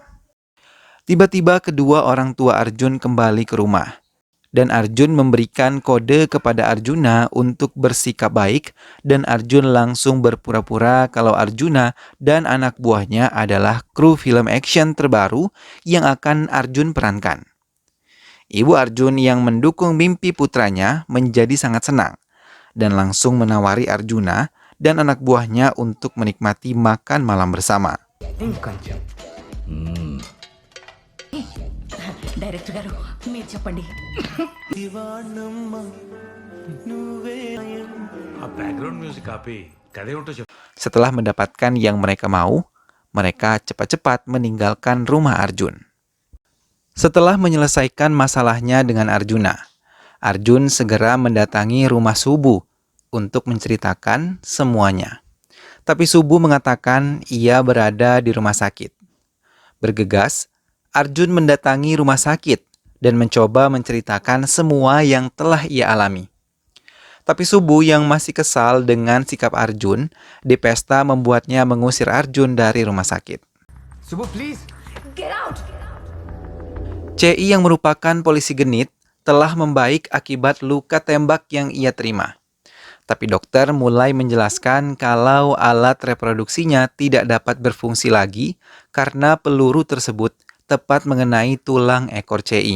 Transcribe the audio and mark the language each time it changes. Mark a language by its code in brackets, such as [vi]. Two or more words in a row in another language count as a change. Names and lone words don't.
[id] Tiba-tiba kedua orang tua Arjun kembali ke rumah, dan Arjun memberikan kode kepada Arjuna untuk bersikap baik, dan Arjun langsung berpura-pura kalau Arjuna dan anak buahnya adalah kru film action terbaru yang akan Arjun perankan. Ibu Arjun yang mendukung mimpi putranya menjadi sangat senang dan langsung menawari Arjuna dan anak buahnya untuk menikmati makan malam bersama. [te] డైరెక్టర్ గారు మీరు చెప్పండి. ఆ [en] background music [te] ఆపి కథ ఏమిటో చెప్పు. [id] Setelah mendapatkan yang mereka mau, mereka cepat-cepat meninggalkan rumah Arjun. Setelah menyelesaikan masalahnya dengan Arjuna, Arjun segera mendatangi rumah Subu untuk menceritakan semuanya. Tapi Subu mengatakan ia berada di rumah sakit. Bergegas, Arjun mendatangi rumah sakit dan mencoba menceritakan semua yang telah ia alami. Tapi Subu yang masih kesal dengan sikap Arjun di pesta membuatnya mengusir Arjun dari rumah sakit. [en] Subu, please. Get out! [id] CI yang merupakan polisi genit telah membaik akibat luka tembak yang ia terima. Tapi dokter mulai menjelaskan kalau alat reproduksinya tidak dapat berfungsi lagi karena peluru tersebut tepat mengenai tulang ekor CI.